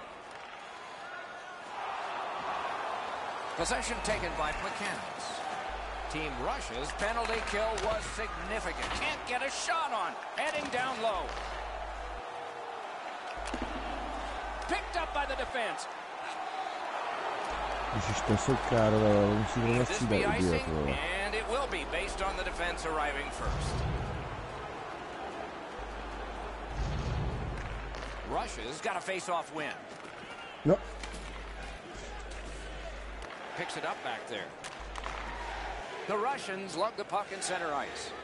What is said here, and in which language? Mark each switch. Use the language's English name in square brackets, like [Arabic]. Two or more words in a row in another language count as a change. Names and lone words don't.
[English] Possession taken by Plekanec. Team Russia's penalty kill was significant. Can't get a shot on. Heading down low. Picked up by the defense. [Czech] Ježiš, to jsou kárové, ale musí zrovna střídat idiot, vole. [English] And it will be based on the defense arriving first. Russia's got a face-off win. [Czech] No. [English] Picks it up back there. The Russians lug the puck in center ice.